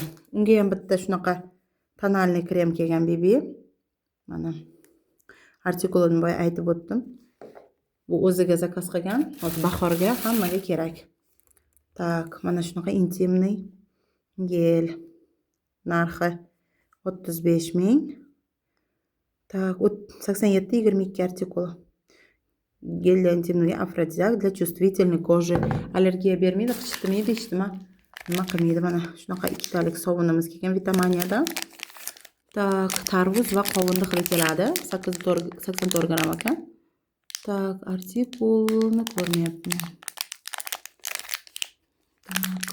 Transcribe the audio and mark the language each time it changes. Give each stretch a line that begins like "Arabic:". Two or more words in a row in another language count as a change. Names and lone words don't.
Uzbek: Unga ham bitta shunaqa
Russian: тональный крем
Uzbek: kelgan BB. Mana artikulini boya aytib o'tdim. Bu o'ziga zakaz qilgan, hozir bahorga hammaga kerak. Tak, mana shunaqa
Russian: интимный гель.
Uzbek: Narxi 35 ming.
Russian: Так, 87-22 artikul. Gel для интимного афродизиак для чувствительной кожи.
Uzbek: Allergiya bermaydi, qichitmaydi, nima qilmaydi. Mana shunaqa ikkitalik sovunimiz kelgan Vitamaniyadan. Tak, tarvuz va qovunni xili keladi. 84 gram ekan. Tak, artikulni ko'rmayapman. Tak.